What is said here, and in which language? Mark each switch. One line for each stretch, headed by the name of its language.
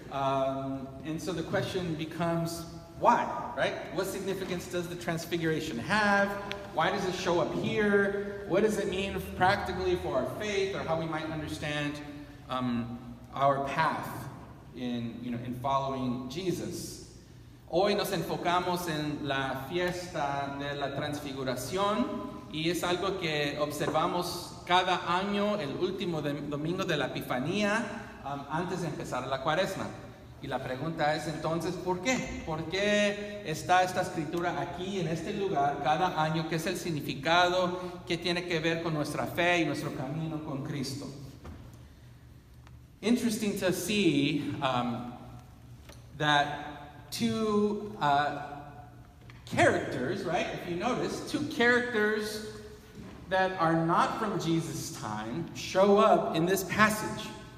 English: And so the question becomes, why, right? What significance does the Transfiguration have? Why does it show up here? What does it mean practically for our faith, or how we might understand our path in following Jesus?
Spanish: Hoy nos enfocamos en la fiesta de la Transfiguración, y es algo que observamos cada año, el último domingo de la Epifanía, antes de empezar la Cuaresma. Y la pregunta es entonces, ¿por qué? ¿Por qué está esta escritura aquí, en este lugar, cada año? ¿Qué es el significado? ¿Qué tiene que ver con nuestra fe y nuestro camino con Cristo?
English: Interesting to see that two characters, right? If you notice, two characters that are not from Jesus' time show up in this passage.